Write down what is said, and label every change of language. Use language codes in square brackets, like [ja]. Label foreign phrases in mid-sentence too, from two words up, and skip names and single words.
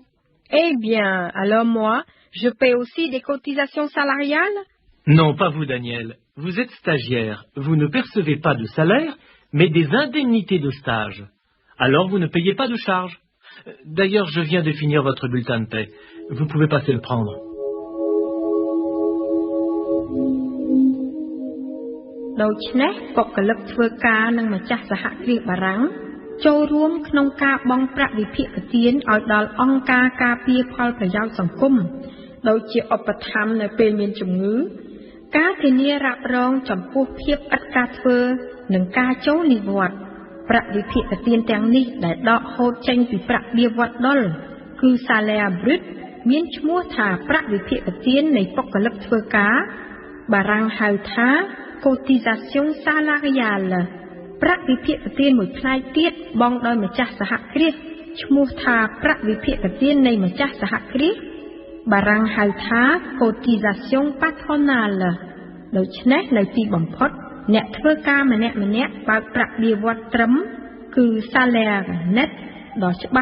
[fr] Eh bien, alors moi, je paie aussi des cotisations salariales? Non, pas vous, Daniel. Vous êtes stagiaire. Vous ne percevez pas de salaire, mais des indemnités de stage. Alors, vous ne payez pas de charges. D'ailleurs, je viens de finir votre bulletin de paie. Vous pouvez passer le prendre. [km] ដូច្នេះបុគ្គលិកធ្វើការនឹងម្ចាស់សហគ្រាសបារាំងចូលរួមក្នុងការបង់ប្រាក់វិភាគទានឲ្យដល់អង្គការការពារផលប្រយោជន៍សង្គមដូចជាឧបត្ថម្ភនៅពេលមានជំ ងឺការធានារ៉ាប់រងចំពោះភាពឥតការធ្វើនិងការចូលនិវត្តន៍ប្រាក់វិភាគទានទាំងនេះដែលដកហូតចេញពីប្រាក់បៀ វត្សដុលគឺ [fr] salaire brut [km] មានឈ្មោះថាប្រាក់វិភាគទាននៃបុគ្គលិកធ្វើការបារាំងហៅថា [fr] cotisation salariale [km] ប្រា ក់វិភាគទានមួយផ្នែកទៀតបង់ដោយម្ចាស់សហគ្រាសឈ្មោះថាប្រាក់វិភាគទាន នៃម្ចាស់សហគ្រាសបារាំងហៅថា [fr] cotisation patronale [km] ដូច្នេះនៅទី បំផុតអ្នកធ្វើការម្នាក់ៗបើកប្រាក់បៀ វត្សត្រឹមគឺ [fr] salaire net [km] ដ៏ច្បា